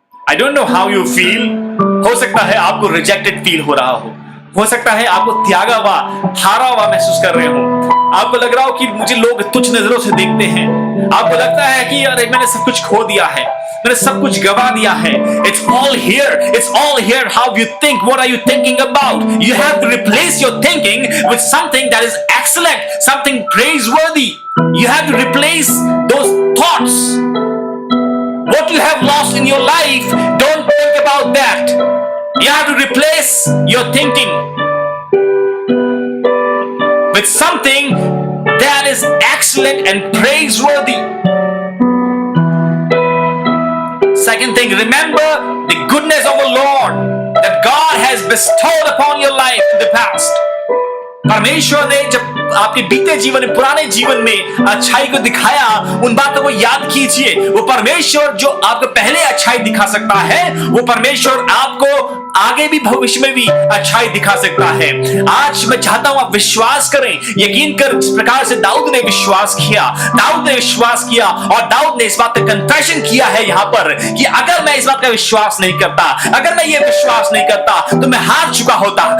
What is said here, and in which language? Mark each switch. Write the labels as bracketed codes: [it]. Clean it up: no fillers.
[en] I don't know how you feel. [hi] हो सकता है आपको रिजेक्टेड फील हो रहा हो सकता है आपको त्यागा हुआ, हारा हुआ महसूस कर रहे हो। आपको लग रहा हो कि मुझे लोग तुच्छ नजरों से देखते हैं। आपको लगता है कि यार मैंने सब कुछ खो दिया है, मैंने सब कुछ गवा दिया है। [en] It's all here how you think. What are you thinking about? You have to replace your thinking with something that is excellent, something praiseworthy. You have to replace those thoughts. What you have lost in your life, don't think about that. You have to replace your thinking with something that is excellent and praiseworthy. Second thing, remember the goodness of the Lord that God has bestowed upon your life in the past. [hi] परमेश्वर ने जब आपके बीते जीवन में, पुराने जीवन में अच्छाई को दिखाया, उन बातों को याद कीजिए। वो परमेश्वर जो आपको पहले अच्छाई दिखा सकता है, वो परमेश्वर आपको आगे भी भविष्य में भी अच्छाई दिखा सकता है। आज मैं चाहता हूं आप विश्वास करें, यकीन कर, जिस प्रकार से दाऊद ने विश्वास किया, और दाऊद ने इस बात का कन्फेशन किया है यहां पर कि अगर मैं इस बात का विश्वास नहीं करता, अगर मैं ये विश्वास नहीं करता, तो मैं हार चुका होता।